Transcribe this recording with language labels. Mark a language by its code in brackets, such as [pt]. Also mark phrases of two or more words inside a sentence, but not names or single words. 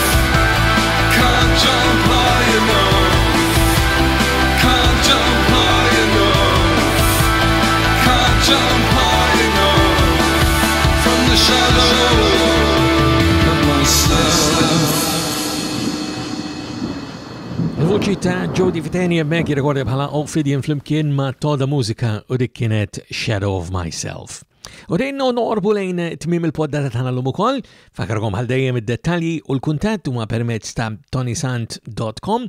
[en] Can't jump high enough. Can't jump high enough. Can't jump high enough from the shadow of myself. [mt] Il-voċi ta' Jody Fitani hemmhekk jirrikorda bħala Ophidian flimkien ma' Toda Mużika u dik kienet Shadow of Myself. U dejna norbu lejn tmiem il-poddata tagħna llum ukoll, fakarkom għal dejjem id-dettalji u l-kuntatt huma permezz ta' ToniSant.com.